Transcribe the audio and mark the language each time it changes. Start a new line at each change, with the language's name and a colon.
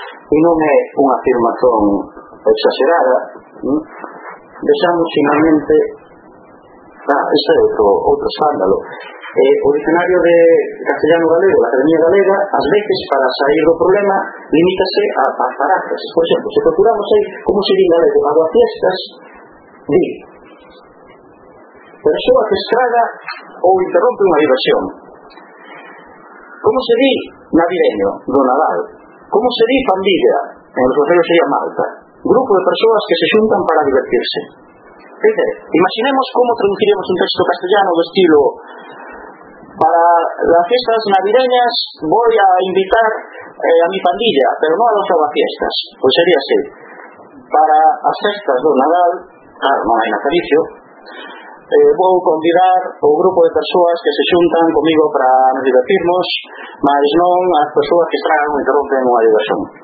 Galician: E non é unha afirmación exagerada. Deixamos finalmente este é outro escándalo. O dicionario de castellano galego, la Academia Galega, ás veces, para sair do problema, limítase a parafrases. Por exemplo, se procuramos aí, como se di galego, agua fiestas, di, persoa que estraga ou interrompe unha diversión. Como se di navideño, do Nadal. Como se di pandilla, en os galegos sería Malta. Grupo de persoas que se xuntan para divertirse.
Spanish: Fíjate,
Galician: imaginemos como traduciríamos un texto castellano do estilo:
Spanish: para las fiestas navideñas voy a invitar a mi pandilla, pero no a las fiestas. Pues sería así. Para las fiestas de Nadal, claro, no hay natalicio, voy a convidar un grupo de personas que se juntan conmigo para divertirnos, mas no a las personas que tragan o interrumpen una diversión.